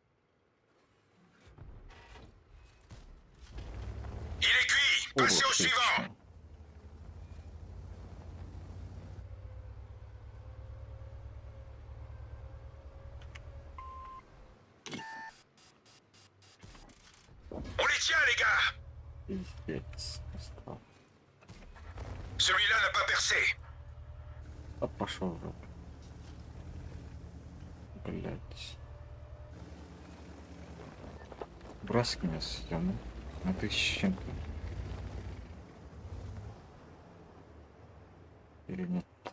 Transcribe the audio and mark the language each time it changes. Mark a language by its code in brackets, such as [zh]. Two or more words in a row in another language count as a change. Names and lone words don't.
[fr] Il est cuit. Passez au suivant. [ru] Отлично. [fr] On les tient, les gars. [ru] Пиздец. Остал. [fr] Celui-là n'a pas percé. [ru] А пошел в жопу. Блять. Бросик меня съем. А ты с чем-то? Или нет?